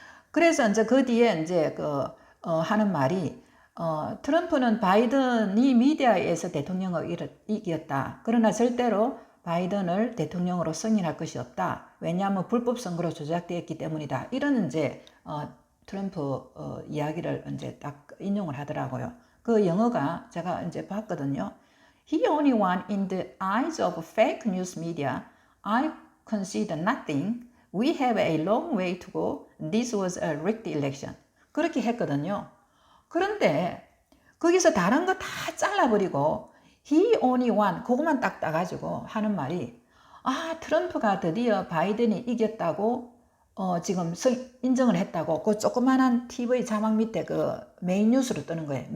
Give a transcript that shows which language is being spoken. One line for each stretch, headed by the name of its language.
Korean: 그래서 이제 그 뒤에 이제 하는 말이 트럼프는 바이든이 미디어에서 대통령을 이겼다. 그러나 절대로 바이든을 대통령으로 승인할 것이 없다. 왜냐하면 불법 선거로 조작되었기 때문이다. 이런 이제 트럼프 이야기를 이제 딱 인용을 하더라고요. 그 영어가 제가 이제 봤거든요.
English: He only won in the eyes of fake news media. I concede nothing. We have a long way to go. This was a rigged election.
Korean: 그렇게 했거든요. 그런데 거기서 다른 거 다 잘라버리고
English: he only won
Korean: 그것만 딱 따가지고 하는 말이 트럼프가 드디어 바이든이 이겼다고 지금 인정을 했다고 그 조그만한 TV 자막 밑에 그 메인 뉴스로 뜨는 거예요.